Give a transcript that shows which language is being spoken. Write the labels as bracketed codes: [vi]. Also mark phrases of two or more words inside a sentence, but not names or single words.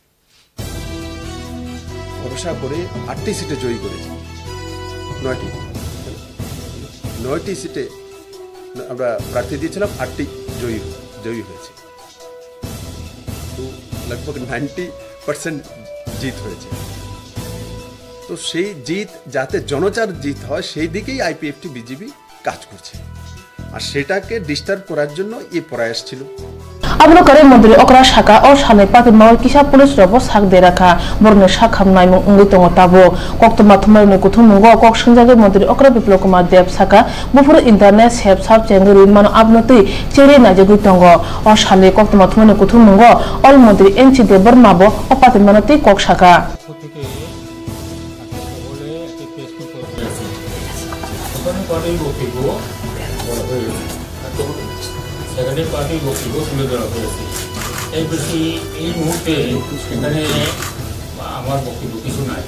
[bn] ভরসা করে 8টি সিটে জয়ী করেছে, 9টি সিটে আমরা প্রার্থী দিয়েছিলাম, 8টি জয়ী হয়েছে। তো लगभग 90% জিত হয়েছে। তো সেই জিত যাতে জনতার জিত হয় সেই দিকেই আইপিএফটি বিজেপি কাজ করছে, আর সেটাকে ডিস্টার্ব করার জন্য এই প্রয়াস ছিল। [trp] abro kare mondri okra shaka or shane pati mawar kisa police robo sak de rakha borne shakham nai mung ungi tongo tabo koktoma thumai ne kuthum mungo kok singjage mondri okra biplo kumar dev saka bufur internet sep sap chengri mano abnoti chere na jagui tongo or shane koktoma thumai ne kuthum mungo all mondri enchi de bormabo opati manoti kok shaka [bn] সেখানে পার্টির বক্তব্য তুলে ধরা হয়েছে। এই বেশি এই মুহূর্তে সেখানে আমার বক্তব্য কিছু নাই।